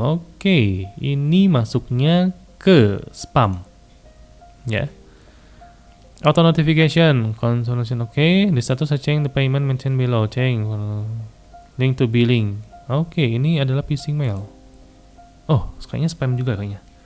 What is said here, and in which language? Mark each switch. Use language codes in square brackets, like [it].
[id] Oke, ini masuknya ke spam. [en] Ya. Auto notification, confirmation. Oke, the status change the payment mentioned below. Change link to billing. [id] Oke, ini adalah phishing mail. Oh, kayaknya spam juga kayaknya.